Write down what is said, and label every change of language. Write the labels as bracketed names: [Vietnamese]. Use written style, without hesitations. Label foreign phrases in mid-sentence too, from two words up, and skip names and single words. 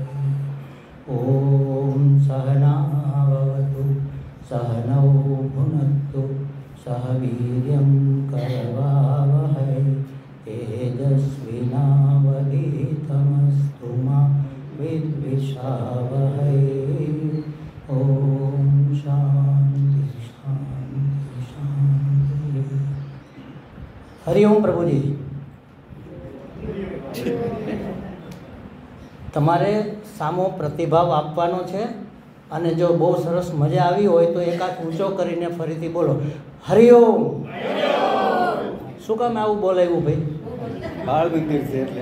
[Sanskrit] ओम सहना भवतु सहनौ भुनक्तु सह वीर्यं करवावहै तेजस्विनावधीतमस्तु मा विद्विषावहै। ओम शांति शांति शांति। [Gujarati] हरिओम प्रभुजी। તમારે સામો પ્રતિભાવ આપવાનો છે અને જો બહુ સરસ મજા આવી હોય તો એક હાથ ઊંચો કરીને ફરીથી બોલો હરિઓમ. શું કામ આવું બોલાવ્યું ભાઈ? બાળ મંદિર છે એટલે